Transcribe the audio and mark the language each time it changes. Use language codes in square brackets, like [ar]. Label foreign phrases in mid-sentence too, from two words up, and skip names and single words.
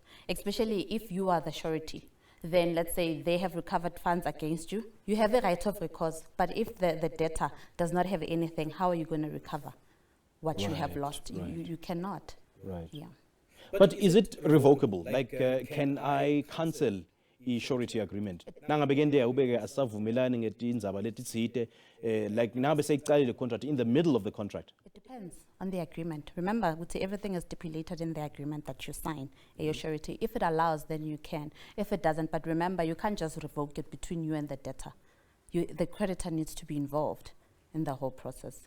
[en] Especially if you are the surety, then let's say they have recovered funds against you, you have a right of recourse. But if the debtor does not have anything, how are you going to recover what you have Right, lost? right. You cannot. Right. Yeah. But is it revocable? Like, can I cancel i-surety agreement? [ss] Nangabe ke ndiya ubeke asavumelani ngetindzaba letitsite, like nangabe seyicalile contract [en] in the middle of the contract. It depends on the agreement. Remember, everything is stipulated in the agreement that you sign, your surety. If it allows, then you can. If it doesn't, but remember, you can't just revoke it between you and the debtor. The creditor needs to be involved in the whole process.